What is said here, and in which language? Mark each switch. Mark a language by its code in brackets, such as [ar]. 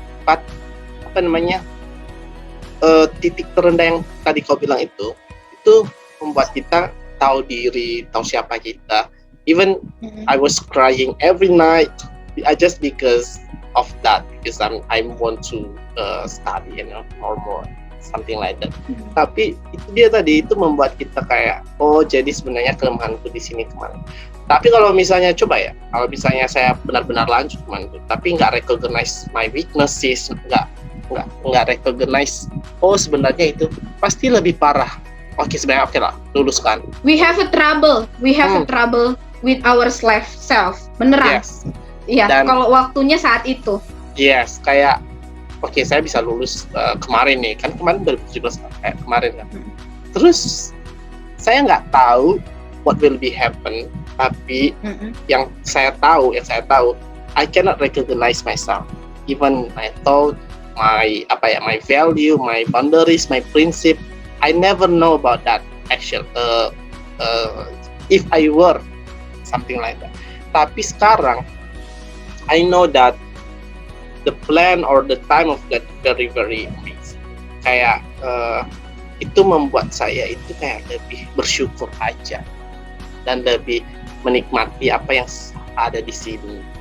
[en] But [id] apa namanya, titik terendah yang tadi kau bilang itu membuat kita tahu diri, tahu siapa kita. [en] Even I was crying every night just because of that, because I want to study, or more something like that. [id] Tapi itu dia tadi, itu membuat kita kayak, oh jadi sebenarnya kelemahanku di sini kemana. Tapi kalau misalnya kalau misalnya saya benar-benar lanjut tapi nggak [en] recognize my weaknesses, [id] nggak recognize, oh sebenarnya itu pasti lebih parah. Oke, sebenarnya oke lah, luluskan. [en] We have a trouble with our self, [id] beneran. [en] Yes. [id] Iya, kalau waktunya saat itu. [en] Yes, [id] kayak oke, saya bisa lulus kemarin nih, kan kemarin 2017 kemarin kan. Terus saya nggak tahu [en] what will be happen, [id] tapi yang saya tahu, [en] I cannot recognize myself, even my thought, my value, my boundaries, my principle. I never know about that actually. If I were something like that. [id] Tapi sekarang [en] I know that the plan or the time of God very very amazing. [id] Kayak itu membuat saya itu kayak lebih bersyukur aja dan lebih menikmati apa yang ada di sini.